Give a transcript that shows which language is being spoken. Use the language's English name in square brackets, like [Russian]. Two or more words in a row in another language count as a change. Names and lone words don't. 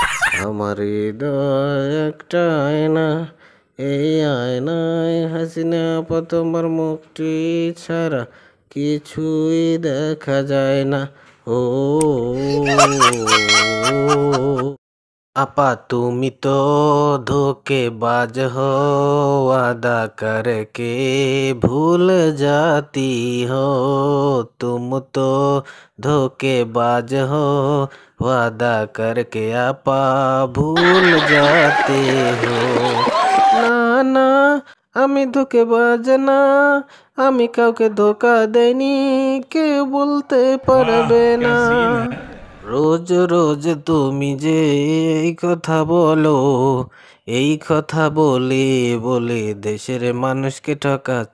[Bangla] আমার হৃদয় একটা আয়না, এই আয়নায় হাসিনা আপা তোমার মুখটি ছাড়া কিছুই দেখা যায় না। ও আপা তুমি তো [Hindi] धोखेबाज हो, वादा करके भूल जाती हो। तुम तो धोखेबाज हो, वादा करके আপা ভুল जाते हो। [Bangla] না না, আমি ধোঁকেবাজ না, আমি কাউকে ধোঁকা দেইনি, কেউ বলতে পারবে না। রোজ রোজ তুমি যে এই কথা বলো, এই কথা বলে বলে দেশের মানুষকে ঠকাচ্ছ।